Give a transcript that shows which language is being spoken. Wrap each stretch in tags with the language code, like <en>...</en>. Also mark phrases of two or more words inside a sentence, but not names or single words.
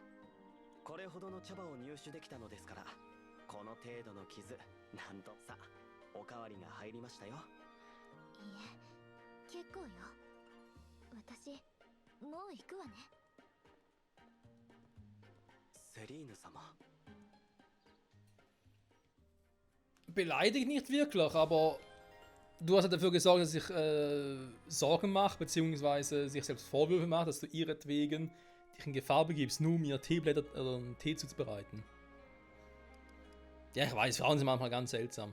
<ja>これほどの茶葉を入手できたのですから、この程度の傷、なんとさおかわりが入りましたよ。いいえ、結構よ。私もう行くわね。セリーヌ様。</ja> <de>Beleidigt nicht wirklich, aber du hast ja dafür gesorgt, dass ich Sorgen mache, beziehungsweise sich selbst Vorwürfe mache, dass du ihretwegen dich in Gefahr begibst, nur um mir Teeblätter oder einen Tee zuzubereiten. Ja, ich weiß, Frauen sind manchmal ganz seltsam.</de>